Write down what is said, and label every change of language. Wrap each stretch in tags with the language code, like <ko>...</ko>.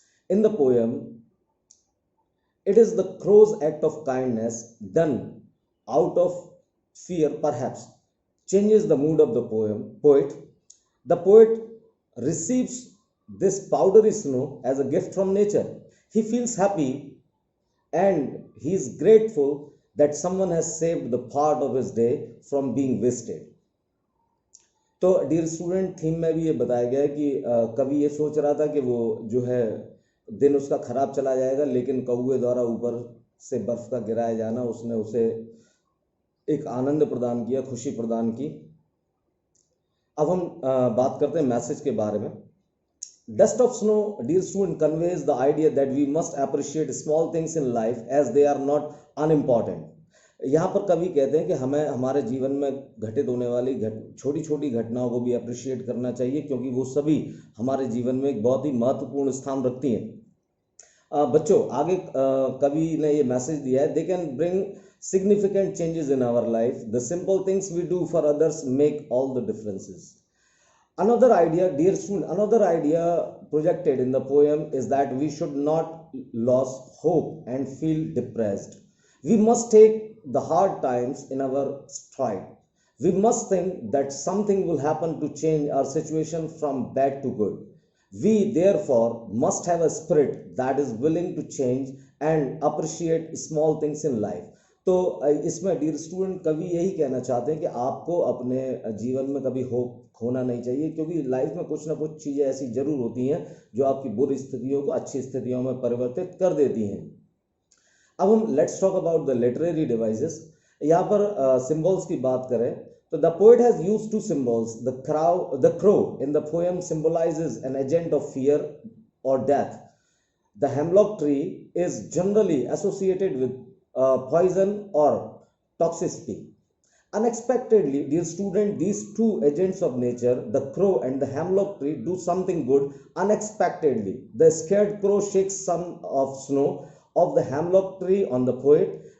<en>In the poem, it is the crow's act of kindness done out of fear, perhaps, changes the mood of the poet. The poet receives this powdery snow as a gift from nature. He feels happy and he is grateful that someone has saved the part of his day from being wasted.</en> <hi>तो dear student, theme में भी ये बताया गया है कि कवि ये सोच रहा था कि वो जो है दिन उसका खराब चला जाएगा, लेकिन कौवे द्वारा ऊपर से बर्फ का गिराया जाना उसने उसे एक आनंद प्रदान किया, खुशी प्रदान की। अब हम बात करते हैं मैसेज के बारे में।</hi> <en>Dust of snow, dear student, conveys the idea that we must appreciate small things in life as they are not unimportant.</en> <hi>यहाँ पर कवि कहते हैं कि हमें हमारे जीवन में घटित होने वाली छोटी छोटी घटनाओं को भी अप्रिशिएट करना चाहिए, क्योंकि वो सभी हमारे जीवन में एक बहुत ही महत्वपूर्ण स्थान रखती हैं। बच्चों, आगे कवि ने ये मैसेज दिया है,</hi> <en>They can bring significant changes in our life. The simple things we do for others make all the differences. Another idea, dear student, another idea projected in the poem is that we should not lose hope and feel depressed. We must take the hard times in our stride. We must think that something will happen to change our situation from bad to good. We therefore must have a spirit that is willing to change and appreciate small things in life.</en> <hi>तो इसमें dear student कवि यही कहना चाहते हैं कि आपको अपने जीवन में कभी होप खोना नहीं चाहिए, क्योंकि लाइफ में कुछ ना कुछ चीज़ें ऐसी जरूर होती हैं जो आपकी बुरी स्थितियों को अच्छी स्थितियों में परिवर्तित कर देती हैं। अब हम</hi> <en>Let's talk about the literary devices.</en> <hi>यहाँ पर सिंबल्स की बात करें तो</hi> <en>The poet has used to symbols. The crow in the poem symbolises an agent of fear और death. The hemlock tree is generally associated with poison or toxicity. Unexpectedly, dear student, these two agents of nature, the crow and the hemlock tree, do something good unexpectedly. The scared crow shakes some of snow of the hemlock tree on the poet.</en>